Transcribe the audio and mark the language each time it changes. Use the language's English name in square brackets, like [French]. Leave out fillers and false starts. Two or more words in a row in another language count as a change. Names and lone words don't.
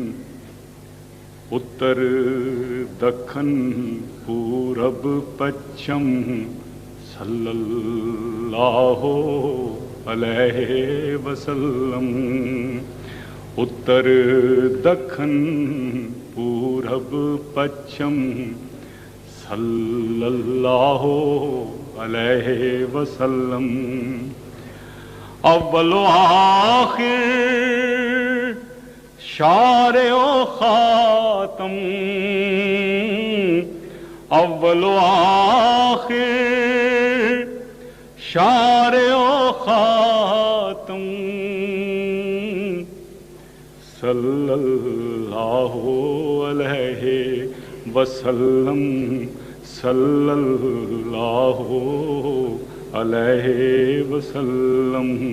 [Urdu] اتر دکن پورب پچھم [Arabic] صلی اللہ علیہ وسلم. [Urdu] اتر دکن پورب پچھم [Arabic] صلی اللہ علیہ وسلم. [Urdu] اول و آخر شارع و خاتم اول و آخر شارع و خاتم [Arabic] صلی اللہ علیہ وسلم. صلی اللہ علیہ وسلم.